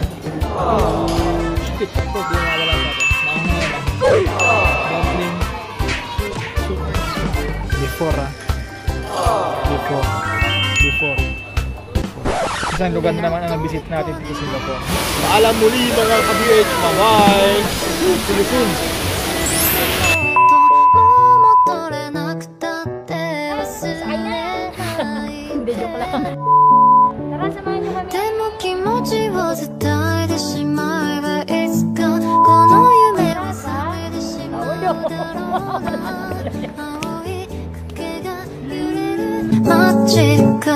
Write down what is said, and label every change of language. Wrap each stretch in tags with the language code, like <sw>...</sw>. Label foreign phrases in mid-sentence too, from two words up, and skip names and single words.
<tl>Shit, ito, di nawawala sa atin. Maanghang lang. Dumpling. Before. Isang lugar na naman ang nabisit natin dito sa Singapore. Paalam muli mga ka-BH.</tl> <en>Bye-bye! See you soon!</en> <ja>もう戻れなくたって忘れない</ja> <tl>Hindi, joke lang. Tara, samahan niyo kami.</tl> <ja>でも気持ちを伝えてしまえばいつかこの夢は覚めてしまうだろう青い影が揺れる街</ja>